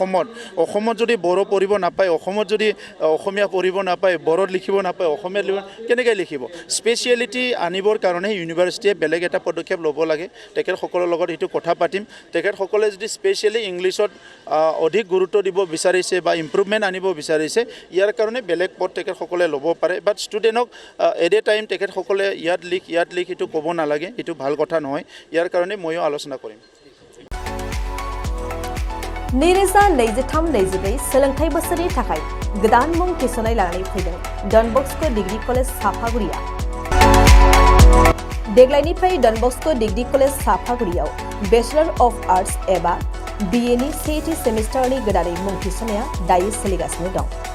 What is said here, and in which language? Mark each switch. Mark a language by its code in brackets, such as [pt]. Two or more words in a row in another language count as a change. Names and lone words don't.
[as] অসমত যদি বড়ো পঢ়িব নাপায় অসমত যদি অসমীয়া পঢ়িব নাপায় বড়োত লিখিব নাপায় অসমীয়া কেনেকৈ লিখিব স্পেচিয়েলিটি আনিবৰ কাৰণে ইউনিভাৰ্চিটিয়ে বেলেগ এটা পদক্ষেপ ল'ব লাগে তেখেতসকলৰ লগত এইটো কথা পাতিম তেখেতসকলে যদি স্পেচিয়েলি ইংলিছত অধিক গুৰুত্ব দিব বিচাৰিছে বা ইম্প্ৰুভমেণ্ট আনিব বিচাৰিছে ইয়াৰ কাৰণে বেলেগ পথ তেখেতসকলে ল'ব পাৰে বাট ষ্টুডেণ্টক [en] at a time [as] তেখেতসকলে ইয়াত লিখ এইটো ক'ব নালাগে এইটো ভাল কথা নহয় ইয়াৰ কাৰণে ময়ো আলোচনা কৰিম [brx] नैरोजा नैजिथाम नैजिब्रै सोलोंथाइ बोसोरनि थाखाय गोदान मुं थिसननाय लानानै फैदों डन बस्क' डिग्री कलेज साफागुरिया देग्लायनिफ्राय डन बस्क' डिग्री कलेज साफागुरियाव [en] Bachelor of Arts [brx] एबा बिएनि सेथि सेमिस्टारनि गोदानै मुं थिसननाया दायो सोलिगासिनो दं